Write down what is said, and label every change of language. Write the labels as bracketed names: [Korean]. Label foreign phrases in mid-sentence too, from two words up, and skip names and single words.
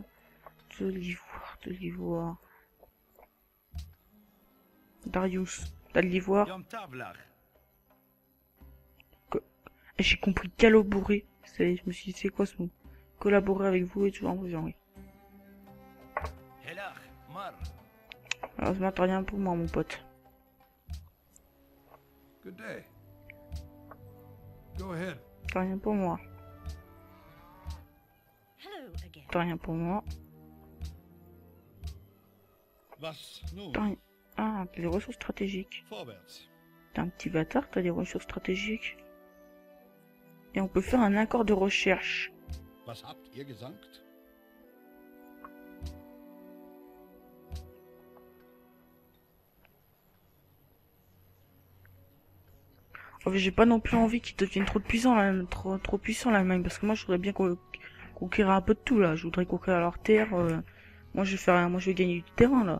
[French] De l'ivoire, de l'ivoire. Darius, t'as de l'ivoire? J'ai compris collaborer. Je me suis dit, c'est quoi ce mot? Collaborer avec vous et toujours en besoin, oui. Heureusement, t'as rien pour moi, mon pote. [English] Good day. Go ahead. [French] T'as rien pour moi. [English] Hello again. [French] T'as rien pour moi. [German] Was nun? [French] T'as rien. Ah, t'as des ressources stratégiques. [German] Vorwärts. [French] T'es un petit bâtard, t'as des ressources stratégiques. Et on peut faire un accord de recherche. [German] Was habt ihr gesagt? [French] En fait, j'ai pas non plus envie qu'ils deviennent trop puissants, trop puissants l'Allemagne, parce que moi je voudrais bien conquérir un peu de tout là. Je voudrais conquérir leur terre. Moi je vais faire, moi je vais gagner du terrain là.